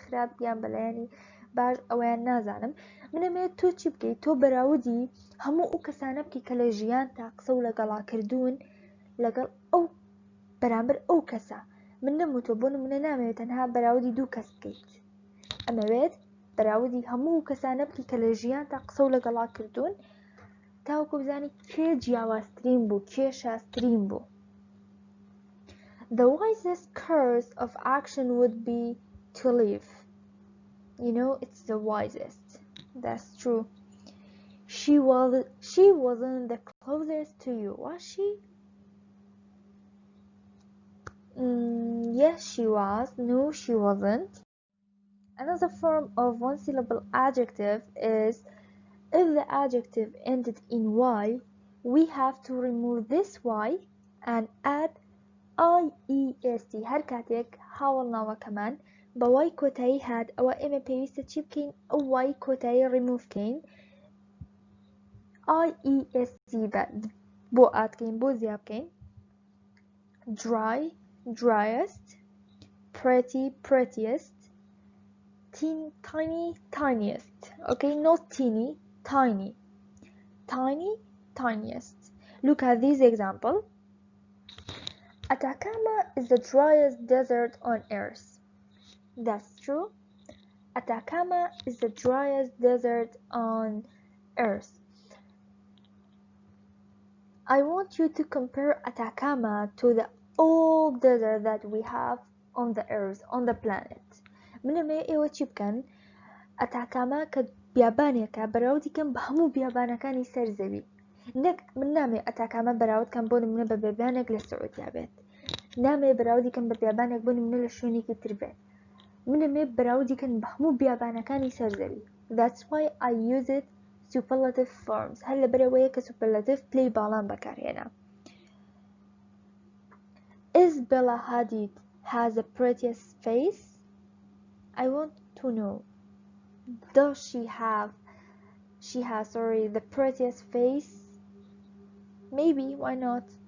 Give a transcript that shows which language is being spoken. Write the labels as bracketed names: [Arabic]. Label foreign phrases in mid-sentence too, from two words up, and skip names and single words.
[Central Kurdish] خراپ یان بەلایانی باش ئەویان نازانم منەمێت تۆ چی بکەیت تۆ بەراودی هەموو ئەو کەسانە بکەی کە لە ژیان تا قسە و لەگەڵا کردوون لەگەڵ ئەو بەرامبەر ئەو کەسە من نەموتۆ بۆ نمونە نامەوێت تەنها بەراودی دوو کەس بکەیت ئەمەوێت بەراودی هەموو کەسانە بکەی کە لە ژیان تا قسە و لەگەڵا کردوون تاوەکو بزانی کێ جیاوازترین بوو کێ شازترین بوو. [English] The wisest course of action would be to live. It's the wisest. That's true. She wasn't the closest to you, was she? Yes, she was. No, she wasn't. Another form of one syllable adjective is if the adjective ended in y, we have to remove this y and add iest. [Central Kurdish] هەر کاتێک هاوڵناوە کەمان بە y کۆتایی هات ئەوە ئێمە پێویستە چی بکەین ئەو y کۆتایی ڕیموڤ بکەین iest بۆ ئاتکەین بۆ زیا بکەین [English] dry, driest, pretty, prettiest, tiny, tiniest. Okay, not teeny, tiny, tiniest. Look at this example. Atacama is the driest desert on earth. That's true. Atacama is the driest desert on earth. I want you to compare Atacama to the all desert that we have on the earth, on the planet. [Central Kurdish] منەمێ ئێوە چی بکەن؟ ئەتاکامە کە بیابانێکە بەراو دیکەم بە هەموو بیابانەکانی سەر زەوی. نەک من نامێ ئەتاکامە بەراوردکەم بۆ نمونە بە بیابانێک لە سعودیا بێت. نامێ بەراو دیکەم بە بیابانێک بۆ نمونە لە شوێنێکی تر بێت. منەمێ بەراو دیکەن بە هەموو بیابانەکانی سەر زەوی. [English] That's why I use it superlative forms. [Central Kurdish] هەر لەبەرەوەیە کە superlative پلەی باڵان بەکارهێنا. [English] Is Bella Hadid has a prettiest face? I want to know. Does she has the prettiest face? Maybe, why not?